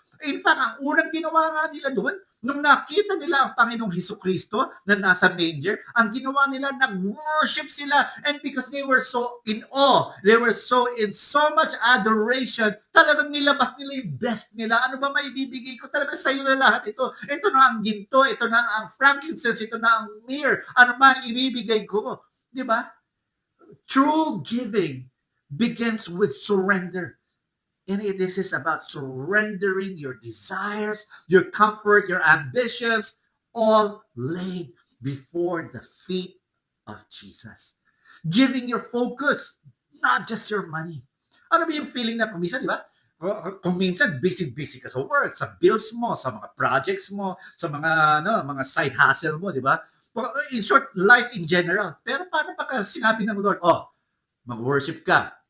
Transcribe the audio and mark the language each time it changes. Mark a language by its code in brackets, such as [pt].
[tl] In fact, ang unang ginawa nga nila doon, nung nakita nila ang Panginoong Hesukristo na nasa manger, ang ginawa nila, nag-worship sila. [en] And because they were so in awe, they were so in so much adoration, [tl] talagang nilabas nila yung best nila. Ano ba maibibigay ko? Talagang sa'yo na lahat ito. Ito na ang ginto, ito na ang frankincense, ito na ang myrrh. Ano ba ang ibibigay ko? Di ba? [en] True giving begins with surrender. And this is about surrendering your desires, your comfort, your ambitions, all laid before the feet of Jesus. Giving your focus, not just your money. [tl] Ano ba yung feeling na kuminsan, di ba? Kung minsan, busy ka sa work, sa bills mo, sa mga projects mo, sa mga side hustle mo, di ba? [en] In short, life in general. [tl] Pero paano pagka sinabi ng Lord, mag-worship ka.